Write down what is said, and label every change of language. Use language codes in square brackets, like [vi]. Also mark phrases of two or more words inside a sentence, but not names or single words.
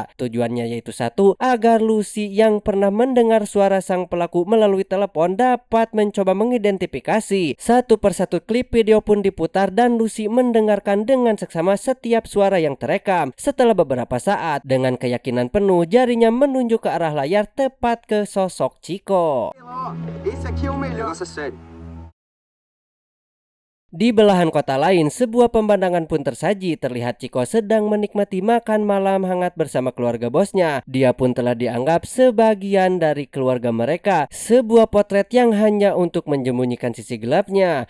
[id] Tujuannya yaitu satu, agar Lucy yang pernah mendengar suara sang pelaku melalui telepon dapat mencoba mengidentifikasi. Satu persatu klip video pun diputar dan Lucy mendengarkan dengan seksama setiap suara yang terekam. Setelah beberapa saat, dengan keyakinan penuh jarinya menunjuk ke arah layar tepat ke sosok Chico. [pt] Esse aqui é o melhor. Nossa, sério. [id] Di belahan kota lain, sebuah pemandangan pun tersaji. Terlihat Chico sedang menikmati makan malam hangat bersama keluarga bosnya. Dia pun telah dianggap sebagian dari keluarga mereka. Sebuah potret yang hanya untuk menyembunyikan sisi gelapnya.